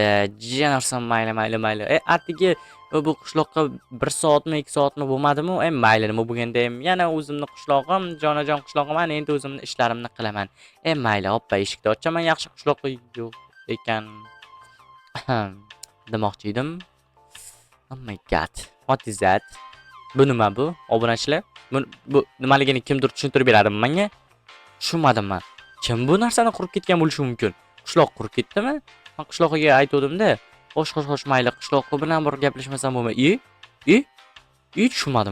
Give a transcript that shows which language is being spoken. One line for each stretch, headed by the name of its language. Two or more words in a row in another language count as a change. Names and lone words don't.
Uzbek: Janarsan, mayli. Atigi bu qishloqqa 1 soatmi, 2 soatmi bo'lmadimi? Mayli, nima bo'lganda ham yana o'zimni qishlog'im, jonajon qishlog'im, ana endi o'zimni ishlarimni qilaman. Mayli, hoppa, eshikni ochaman. Yaxshi qishloq yo'q ekan demoqchi edim.
English: Oh my god. What is that?
Uzbek: Bu nima bu? Obunachilar? Bu nimaligini kimdir tushuntirib beradimi menga? Tushunmadim men. Kim bu narsani qurib ketgan bo'lishi mumkin? Qishloq qurib ketdimi? Men qishloqqa aytgandim-da. Xo'sh, mayli, qishloqqa bilan bir gaplashmasam bo'lmaydi. Tushunmadim.